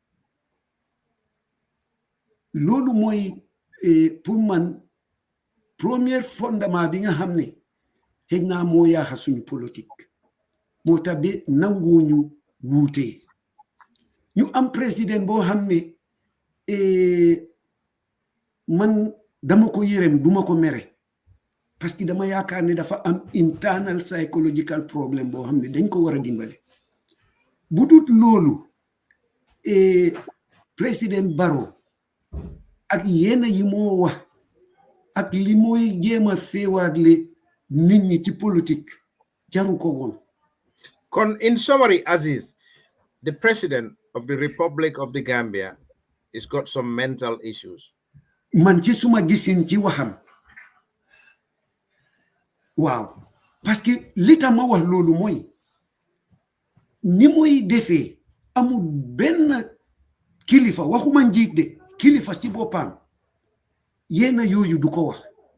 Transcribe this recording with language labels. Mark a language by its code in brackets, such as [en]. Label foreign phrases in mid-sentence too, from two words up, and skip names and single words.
[wo] loolu mooy pour man [fr] premier fondement [wo] bi nga xam ne xëy naa moo yaaxa suñu politique moo tax ba nanguñu wuute ñu am président boo xam ne man dama ko yërëm duma ko mere [fr] parce que [wo] dama yaakaar ne dafa am [en] internal psychological problem [wo] boo xam ne dañ ko war a dimbale bu dut loolu président Barrow ak yenn yi moo wax ak li mooy jéem a féewaatle nit ñi ci politique jaru ko woon. [en] Kon in summary, Aziz, the president of the Republic of the Gambia has got some mental issues. [wo] Man ci suma gisin ci waxam waaw [fr] parce que [wo] li tax ma wax loolu mooy ni muy defee amul benn kilifa waxuma njiit de kilifa ci boppam yenn yooyu du ko wax